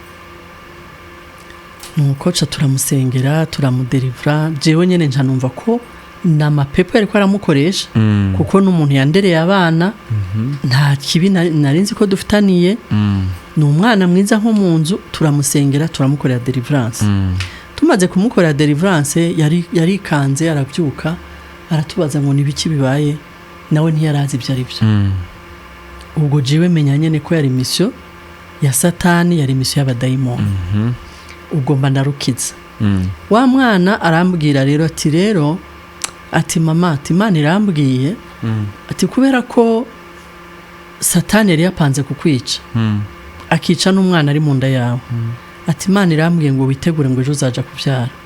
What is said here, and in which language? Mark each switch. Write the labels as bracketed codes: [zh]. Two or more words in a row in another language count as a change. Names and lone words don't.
[rn] nukoca turamusengera turamudelivra jewe nyene nca numva ko n'amapepo yariko aramukoresha kuko n'umuntu yandereye abana nta kibi narinzi ko dufitaniye n'umwana mwiza nko mu nzu turamusengera turamukorera deliverance tumaze kumukorera deliverance yari kanze arabyuka aratubaza ngo nibiki bibaye nawe ntiyarazi ibyo ari byo ubwo jiwe menya nyene ko yari mission ya Satani yari mission y'abadayimoni ubwo mba ndarukiza wa mwana arambwira rero ati rero ati mama ati Imana irambwiye ati kubera ko Satani yari yapanze kukwica akica n'umwana ari mu nda yawe ati Imana irambwiye ngo witegure ngo ejo uzaja kubyara